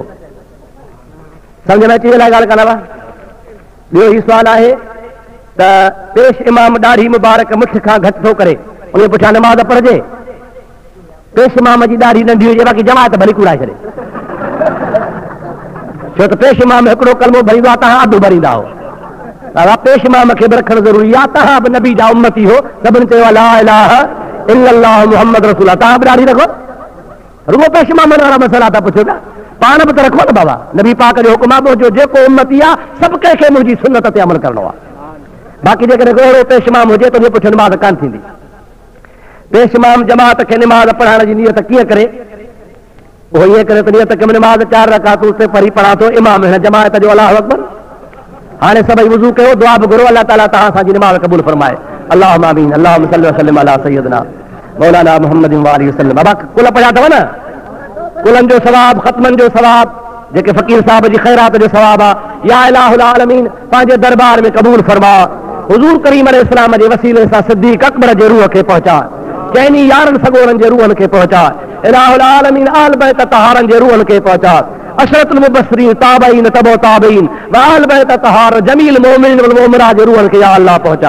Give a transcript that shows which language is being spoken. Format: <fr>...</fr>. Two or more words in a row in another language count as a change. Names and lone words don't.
<sd>सम्झ में अची वेंदा ॻाल्हि कान बा? ॿियो ही सुवाल आहे त पेश इमाम ॾाढी मुबारक मुठ खां घटि थो करे, उन पुठियां नमाज़ पढ़जे। पेश इमाम जी ॾाढी नंढी हुजे, बाक़ी जमात भली कूड़ाए छॾे, छो त पेश इमाम हिकिड़ो कलमो भरींदो आहे, तव्हां अधु भरींदा हो। पेश इमाम खे बि रखणु ज़रूरी आहे। तव्हां बि नबी जा उम्मती हो, सभिनी चयो</sd> <ar>لا إله إلا الله محمد رسول,</ar> <sd>तव्हां बि ॾाढी रखो। रुगो पेश इमाम वारा मसइला था पुछो पिया, पाण बि त रखो न बाबा। नबी पाक जो हुकुम आहे जो जेको उम्मती आहे सभु कंहिंखे मुंहिंजी सुन्नत ते अमल करणो आहे। बाक़ी जेकॾहिं अहिड़ो पेश इमाम हुजे त उन पुठियां निमाज़ कान थींदी। पेश इमाम जमात खे निमाज़ पढ़ाइण जी नियत कीअं करे? उहो ईअं करे त नियत के निमाज़ 4 रकातूं ते पढ़ी पढ़ा थो इमाम हिन जमात जो</sd> <ar>الله أكبر.</ar> <sd>हाणे सभई वुज़ू कयो, दुआ बि घुरो, अल्लाह ताला तव्हां असांजी निमाज़ क़बूल फरमाए।</sd> <ar>اللهم آمين. اللهم صل و سلم على سيدنا مولانا محمد و آله وسلم.</ar> <sd>बाबा कुल पढ़िया अथव न? कुलनि जो सवाब, ख़त्मनि जो सवाब, जेके फ़कीर साहब जी ख़ैरात जो सवाब आहे,</sd> <ar>يا إله العالمين</ar> <sd>पंहिंजे दरबार में क़बूल फरमा। हुज़ूर करीम अलैहिस्सलाम जे वसीले सां सिद्दीक़ अकबर जे रूह खे पहुचा, चइनी यारनि सगोरनि जे रूहनि खे पहुचा,</sd> <ar>إله العالمين</ar> <sd>आल बैत तहारनि जे रूहनि खे पहुचा,</sd> <ar>العشرة المبشرين</ar> <sd>ताबईन तबो ताबईन व आल बैत तहार जमील</sd> <ar>مؤمن والمؤمنة</ar> <sd>जे रूहनि खे</sd> <ar>يا الله</ar> <sd>पहुचा।</sd>